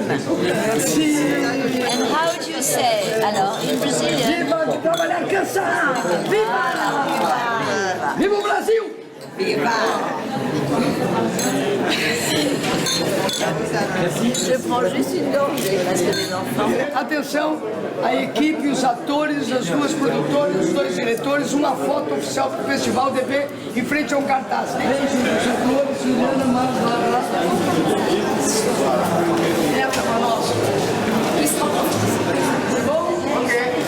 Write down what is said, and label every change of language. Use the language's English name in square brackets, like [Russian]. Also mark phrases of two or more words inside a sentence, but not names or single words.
[French] Merci. [English] And how do you say? Alors, in Brazilian. [Portuguese] Viva de Trabalhar Cansado! Viva! Viva o Brasil! Viva! [French] Je prends juste une gorgée parce que les enfants. [Portuguese] Atenção, a equipe, os atores, as 2 produtoras, os 2 diretores, uma foto oficial para o Festival DB em frente a um cartaz. Entra para nós. Bom? Ok.